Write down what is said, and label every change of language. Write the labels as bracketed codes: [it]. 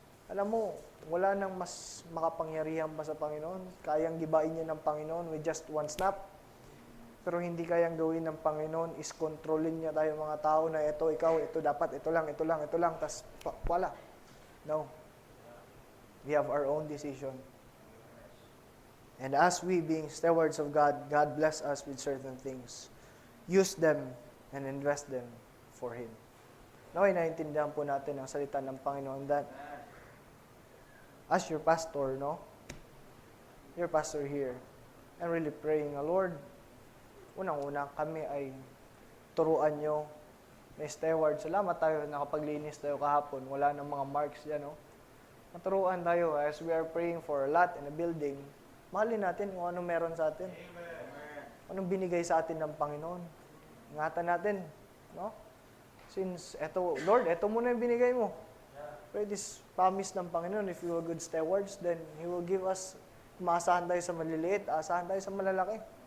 [tl] Alam mo, wala nang mas makapangyarihan pa sa Panginoon. Kayang gibain niya ng Panginoon [en] with just one snap. [tl] Pero hindi kayang gawin ng Panginoon is controlling niya tayo mga tao na ito, ikaw, ito dapat, ito lang, tas wala. [en] No. We have our own decision. And as we being stewards of God, God bless us with certain things. Use them and invest them for Him. [tl] Naway naiintindihan po natin ang salita ng Panginoon [en] that as your pastor, [tl] no? [en] Your pastor here, I'm really praying, Lord, [tl] unang-una kami ay turuan nyo na steward. Salamat tayo, nakapaglinis tayo kahapon. Wala nang mga marks dyan, no? Maturuan tayo [en] as we are praying for a lot in a building. [tl] Mahalin natin kung ano meron sa atin. Anong binigay sa atin ng Panginoon. Ingatan natin, no? Since, Lord, eto muna yung binigay mo. [en] Pray this promise ng Panginoon, if you are good stewards, then He will give us, [tl] maasahan tayo sa maliliit, asahan tayo sa malalaki.